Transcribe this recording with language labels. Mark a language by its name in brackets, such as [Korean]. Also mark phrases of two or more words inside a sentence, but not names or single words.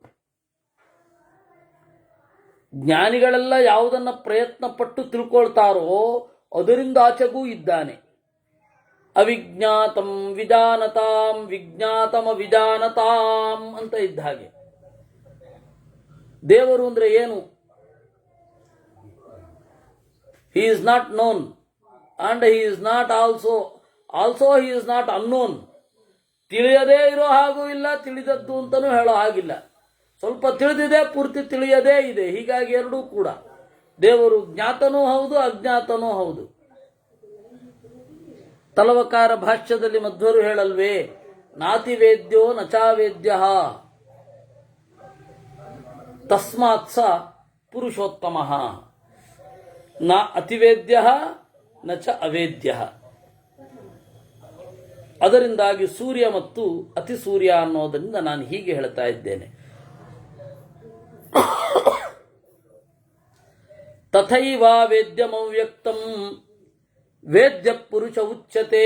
[Kannada] ಜ್ಞಾನಿಗಳೆಲ್ಲ ಯಾವುದನ್ನ ಪ್ರಯತ್ನ ಪಟ್ಟು ತಿಳ್ಕೊಳ್ತಾರೋ ಅದರಿಂದ ಆಚೆಗೂ ಇದ್ದಾನೆ. [Sanskrit] ಅವಿಜ್ಞಾತಂ ವಿಜಾನತಾಂ ವಿಜ್ಞಾತಮ ವಿಜಾನತಾಂ [Kannada] ಅಂತ ಇದ್ದ ಹಾಗೆ. ದೇವರು ಅಂದ್ರೆ ಏನು? [English] He is not known and he is not also he is not unknown. [Kannada] ತಿಳಿಯದೇ ಇರೋ ಹಾಗೂ ಇಲ್ಲ, ತಿಳಿದದ್ದು ಅಂತಲೂ ಹೇಳೋ ಹಾಗಿಲ್ಲ. ಸ್ವಲ್ಪ ತಿಳಿದಿದೆ, ಪೂರ್ತಿ ತಿಳಿಯದೇ ಇದೆ. ಹೀಗಾಗಿ ಎರಡೂ ಕೂಡ. ದೇವರು ಜ್ಞಾತನೂ ಹೌದು, ಅಜ್ಞಾತನೂ ಹೌದು. ತಲವಕಾರ ಭಾಷ್ಯದಲ್ಲಿ ಮಧ್ವರು ಹೇಳಲ್ವೇ, [Sanskrit] ನಾತಿ ವೇದ್ಯೋ ನಚಾವೇದ್ಯ ತಸ್ಮಾತ್ ಸ ಪುರುಷೋತ್ತಮ ನ ಅತಿವೇದ್ಯ ನ ಚ ಅವೇದ್ಯ. [Kannada] ಅದರಿಂದಾಗಿ ಸೂರ್ಯ ಮತ್ತು ಅತಿ ಸೂರ್ಯ ಅನ್ನೋದರಿಂದ ನಾನು ಹೀಗೆ ಹೇಳ್ತಾ ಇದ್ದೇನೆ. [Sanskrit] ತಥೈವ ವೇದ್ಯಮವ್ಯಕ್ತಂ ವೇದ್ಯ ಪುರುಷ ಉಚ್ಯತೆ.